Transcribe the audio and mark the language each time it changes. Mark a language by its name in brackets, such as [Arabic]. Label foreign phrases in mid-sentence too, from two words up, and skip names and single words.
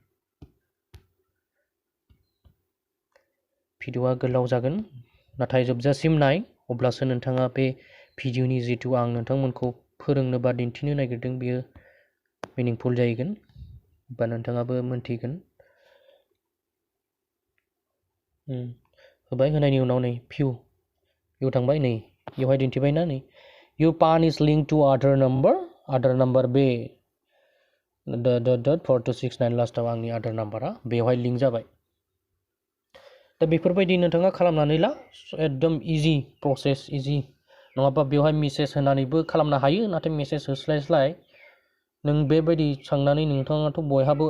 [Bodo] भिडिअआ गोलाव जागोन नाथाय जोबजासिम नाय अब्लासो नोंथाङा बे भिडिअनि जितु आं नोंथांमोनखौ फोरोंनो बा दिन्थिनो नागिरदों बियो मिनिंफुल जाहैगोन बा नोंथाङाबो मोनथिगोन होबाय होनायनि उनाव नै भिउ थांबाय नै बेवहाय दिन्थिबायना नै [English] your PAN is linked to आधार नाम्बार [Bodo] बे .4269 लास्टआव आंनि आधार नाम्बारा बेवहाय लिंक जाबाय दा बेफोरबायदि नोंथाङा खालामनानै ला एकदम [English] easy process [Bodo] इजि नङाबा बेवहाय मेसेज होनानैबो खालामनो हायो नाथाय मेसेज होस्लायस्लाय नों बेबायदि सांनानै नोंथाङाथ' बयहाबो